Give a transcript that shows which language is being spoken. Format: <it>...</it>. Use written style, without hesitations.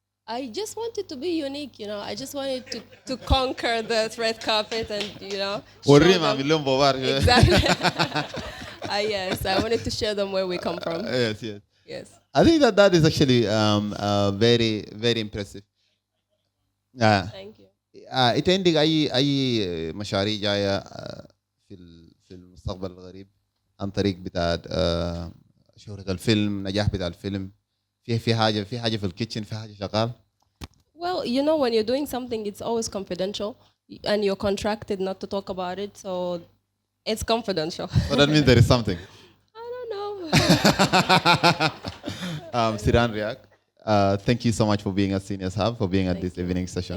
<en>I just wanted to be unique, you know. I just wanted to conquer the red carpet and, you know. Exactly. Yes, I wanted to show them where we come from. Yes. Yes. I think that is actually very, very impressive. Thank you.</en> <ar>انت عندك اي مشاريع جايه في المستقبل القريب عن طريق بتاع شهرة الفيلم، نجاح بتاع الفيلم، في حاجه في الكيتشن، في حاجه شغال؟</ar> <en>Well, you know, when you're doing something, it's always confidential, and you're contracted not to talk about it, so it's confidential. So that means there is something. I don't know. Siran Riak, thank you so much for being at Scenius Hub, for being at this evening session.</en>